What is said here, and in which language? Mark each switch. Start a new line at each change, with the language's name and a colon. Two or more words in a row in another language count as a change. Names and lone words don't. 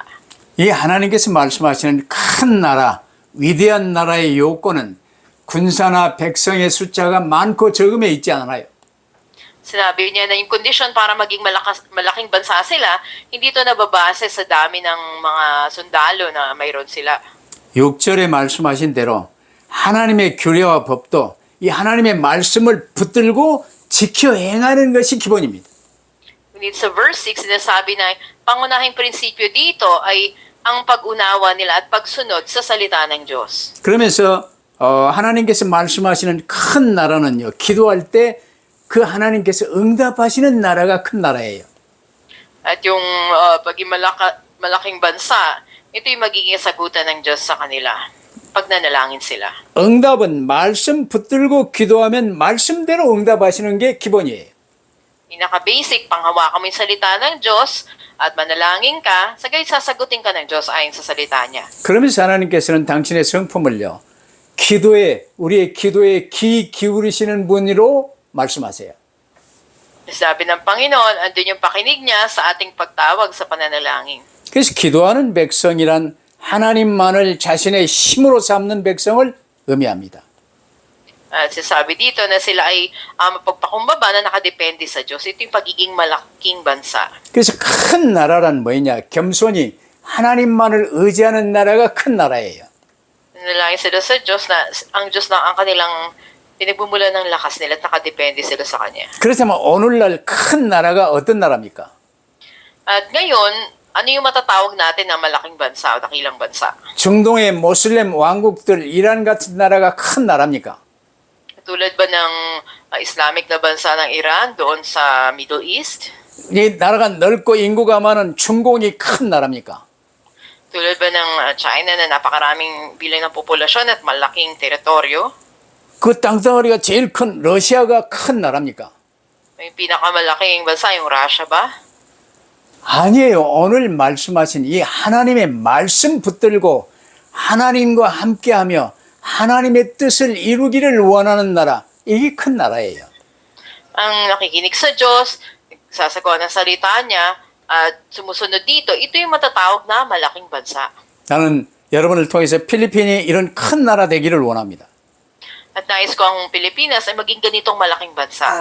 Korean: 이 하나님께서 말씀하시는 큰 나라, 위대한 나라의 요건은 군사나 백성의 숫자가 많고 적음에 있지 않아요.
Filipino: Sinabi niya na yung kondisyon para maging malaking bansa sila, hindi ito nababase sa dami ng mga sundalo na mayroon sila.
Korean: 6절에 말씀하신 대로 하나님의 규례와 법도 이 하나님의 말씀을 붙들고 지켜 행하는 것이 기본입니다.
Filipino: Ngunit sa verse 6, sinasabi na pangunahing prinsipyo dito ay ang pag-unawa nila at pagsunod sa salita ng Diyos.
Korean: 그러면서 하나님께서 말씀하시는 큰 나라는요, 기도할 때 그 하나님께서 응답하시는 나라가 큰 나라예요.
Filipino: At yung paging malaking bansa, ito yung magiging sagutan ng Diyos sa kanila pag nanalangin sila.
Korean: 응답은 말씀 붙들고 기도하면 말씀대로 응답하시는 게 기본이에요.
Filipino: Pinaka-basic, panghawakan mo yung salita ng Diyos at manalangin ka, sagay sasagutin ka ng Diyos ayon sa salita niya.
Korean: 그러면서 하나님께서는 당신의 성품을요, 우리의 기도에 귀 기울이시는 분으로 말씀하세요.
Filipino: Sabi ng Panginoon, andun yung pakinig niya sa ating pagtawag sa pananalangin.
Korean: 그래서 기도하는 백성이란 하나님만을 자신의 힘으로 삼는 백성을 의미합니다.
Filipino: At sinasabi dito na sila ay mapagpakumbaba na nakadepende sa Diyos. Ito yung pagiging malaking bansa.
Korean: 그래서 큰 나라란 뭐냐? 겸손히 하나님만을 의지하는 나라가 큰 나라예요.
Filipino: Nanalangin sila sa Diyos na ang Diyos lang ang kanilang pinagmumulan ng lakas nila at nakadepende sila sa Kanya.
Korean: 그렇다면 오늘날 큰 나라가 어떤 나라입니까?
Filipino: At ngayon, ano yung matatawag natin na malaking bansa o dakilang bansa?
Korean: 중동의 모슬렘 왕국들 이란 같은 나라가 큰 나라입니까?
Filipino: Tulad ba ng Islamic na bansa ng Iran doon sa Middle East?
Korean: 이 나라가 넓고 인구가 많은 중공이 큰 나라입니까?
Filipino: Tulad ba ng China na napakaraming bilang ng populasyon at malaking teritoryo?
Korean: 그 땅덩어리가 제일 큰 러시아가 큰 나라입니까?
Filipino: Yung pinakamalaking bansa, yung Russia ba?
Korean: 아니에요. 오늘 말씀하신 이 하나님의 말씀 붙들고 하나님과 함께하며 하나님의 뜻을 이루기를 원하는 나라, 이게 큰 나라예요.
Filipino: Ang nakikinig sa Diyos, sasagawa ng salita niya, at sumusunod dito, ito yung matatawag na malaking bansa.
Korean: 나는 여러분을 통해서 필리핀이 이런 큰 나라 되기를 원합니다.
Filipino: At nais ko ang Pilipinas ay maging ganitong malaking bansa.